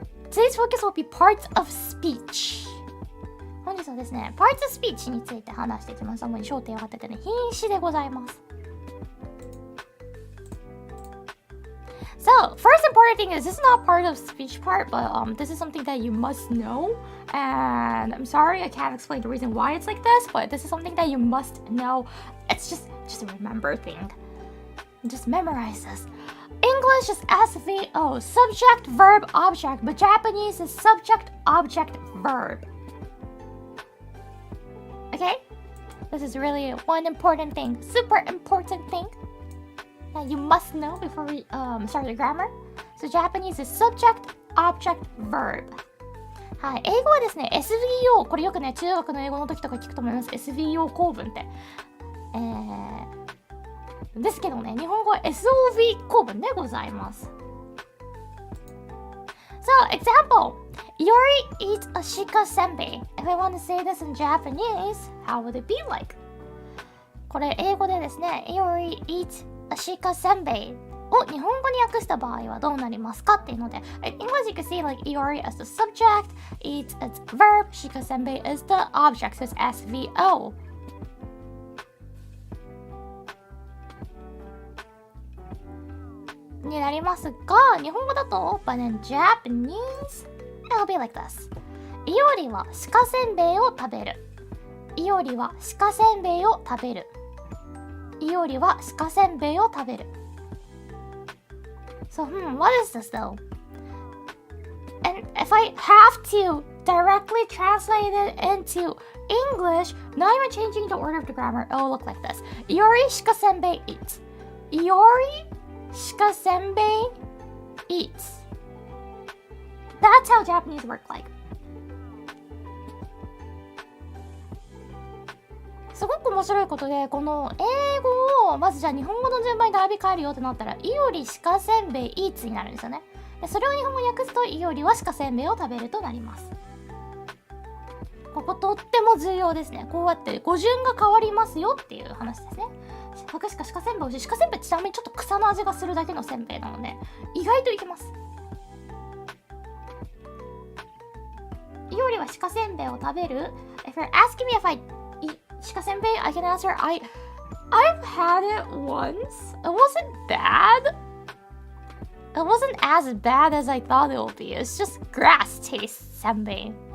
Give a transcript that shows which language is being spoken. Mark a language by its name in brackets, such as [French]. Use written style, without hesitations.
[English] Today's focus will be parts of speech. [Japanese] 本日はですね、 [English] parts of speech [Japanese] について話していきます。主に焦点を当ててね、品詞でございます。 [English] So, first important thing is this is not part of speech part, but this is something that you must know. And I'm sorry I can't explain the reason why it's like this, but this is something that you must know. It's just a remember thing. Just memorize this. English is SVO, subject, verb, object, but Japanese is subject, object, verb. Okay? This is really one important thing, super important thing that you must know before we start the grammar. So Japanese is subject, object, verb. [Japanese] はい、英語はですね、SVO、これよくね、中学の英語の時とか聞くと思います。 SVO 構文って。ですけどね、日本語は SOV 構文でございます。 [English] So, example. Iori eats a shika senbei. If I want to say this in Japanese, how would it be like? [Japanese] これ英語でですね、Iori eats a shika senbei を日本語に訳した場合はどうなりますかっていうので、 [English] in English you can see like Iori as the subject, eats as verb, shika senbei is the object, so it's SVO. [Japanese] になりますが、日本語だと [English] but in Japanese it'll be like this. [Japanese] いおりは鹿せんべいを食べる。いおりは鹿せんべいを食べる。いおりは鹿せんべいを食べる。 [English] So, what is this though? And if I have to directly translate it into English, not even changing the order of the grammar, it'll look like this. [Japanese] いおり鹿せんべい eats. いおり鹿せんべい eats. [English] That's how Japanese work like. [Japanese] すごく面白いことで、この英語をまずじゃあ日本語の順番に並び替えるよってなったら、いおり鹿せんべい eats になるんですよね。でそれを日本語に訳すと、いおりは鹿せんべいを食べるとなります。こことっても重要ですね。こうやって語順が変わりますよっていう話ですね。僕しか鹿せんべい美味しい。鹿せんべいってちなみにちょっと草の味がするだけのせんべいなので意外といけます。いおりは鹿せんべいを食べる。 [English] If you're asking me if I eat 鹿せんべい I can answer I've had it once. It wasn't bad. It wasn't as bad as I thought it would be. It's just grass taste senbei.